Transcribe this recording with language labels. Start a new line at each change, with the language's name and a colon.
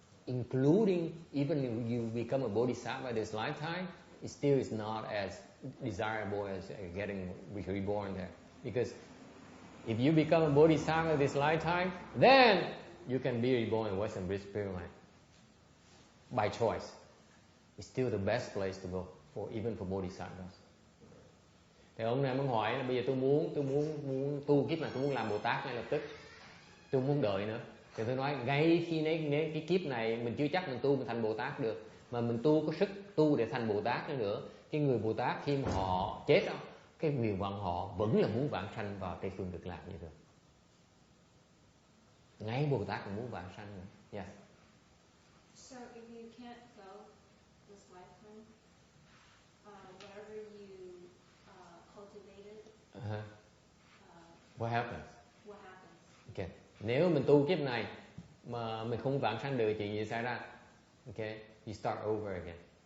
English: Including, even if you become a Bodhisattva this lifetime, it still is not as desirable as getting reborn there. Because if you become a Bodhisattva this lifetime, then you can be reborn in Western Bliss Pure Land. By choice. It's still the best place to go, even for Bodhisattvas.
Vietnamese: Thì ông này muốn hỏi là bây giờ tôi muốn tu kiếp này, tôi muốn làm Bồ Tát ngay lập tức. Tôi muốn đợi nữa. Thì tôi nói ngay khi nếu cái kiếp này mình chưa chắc mình tu mình thành Bồ Tát được, mà mình tu có sức tu để thành Bồ Tát nữa. Cái người Bồ Tát khi mà họ chết đó, cái nguyện vọng họ vẫn là muốn vãng sanh vào Tây phương Cực Lạc như thường. Ngay Bồ Tát cũng muốn vãng sanh nữa.
English: Yes. So if you can't go this lifetime, whatever you cultivated, What happens? what happens? Okay.
Vietnamese: Nếu mình tu kiếp này mà mình không vãng sanh được, chuyện gì xảy ra?
English: Okay, you start over again.